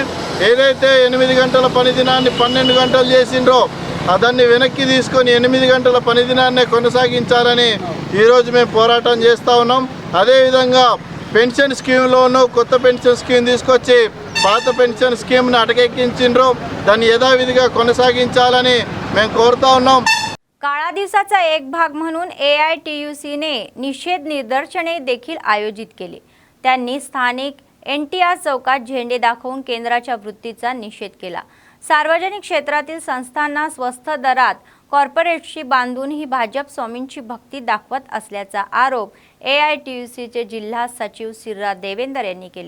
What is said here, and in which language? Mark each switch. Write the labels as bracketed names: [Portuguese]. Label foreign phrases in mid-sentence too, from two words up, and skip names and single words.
[Telugu] ఏదైతే 8 గంటల పని దినాన్ని 12 గంటలు చేసిండ్రో దాన్ని వెనక్కి తీసుకొని 8 గంటల పని దినాన్నే కొనసాగించాలని ఈరోజు మేము పోరాటం చేస్తూ ఉన్నాం. అదేవిధంగా పెన్షన్ స్కీమ్లోనూ కొత్త [English] pension scheme [Telugu] తీసుకొచ్చి పాత పెన్షన్ స్కీమ్ను అటకెక్కించిండ్రు. దాన్ని యథావిధిగా కొనసాగించాలని మేము కోరుతా ఉన్నాం. [Marathi] काळा दिवसाचा एक भाग म्हणून AITUCने निषेध निदर्शने देखील आयोजित केली. त्यांनी स्थानिक NTR चौकात झेंडे दाखवून केंद्राच्या वृत्तीचा निषेध केला. सार्वजनिक क्षेत्रातील संस्थांना स्वस्त दरात कॉर्पोरेटशी बांधून ही भाजप स्वामींची भक्ती दाखवत असल्याचा आरोप AITUCचे जिल्हा सचिव सिर्रा देवेंदर यांनी केले.